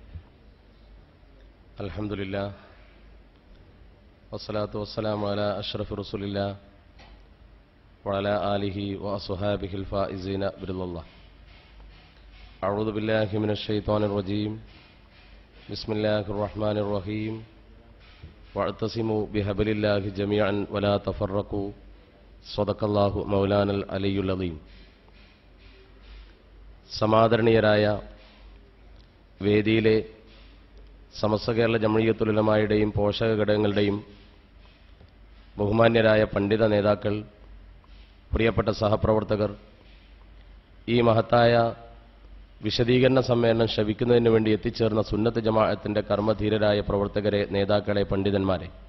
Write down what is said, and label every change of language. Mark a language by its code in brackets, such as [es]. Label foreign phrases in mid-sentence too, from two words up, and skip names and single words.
[ar] الحمد لله والصلاة والسلام على أشرف رسول الله وعلى آله وأصحابه الفائزين برضا الله. أعوذ بالله من الشيطان الرجيم. بسم الله الرحمن الرحيم. واعتصموا بحبل الله جميعا ولا تفرقوا. صدق الله مولانا العلي العظيم. [ml] സമാദരണീയരായ വേദിയിലെ സമസ്ത കേരള ജംഇയ്യത്തുൽ ഉലമായുടെയും പോഷക ഘടകങ്ങളുടെയും ബഹുമാന്യരായ പണ്ഡിത നേതാക്കൾ, പ്രിയപ്പെട്ട സഹപ്രവർത്തകർ, ഈ മഹത്തായ വിശദീകരണ സമ്മേളനം ശ്രവിക്കുന്നതിന് വേണ്ടി എത്തിച്ചേർന്ന സുന്നത്ത് ജമാഅത്തിന്റെ കർമ്മധീരരായ പ്രവർത്തകരെ, നേതാക്കളെ, പണ്ഡിതന്മാരെ,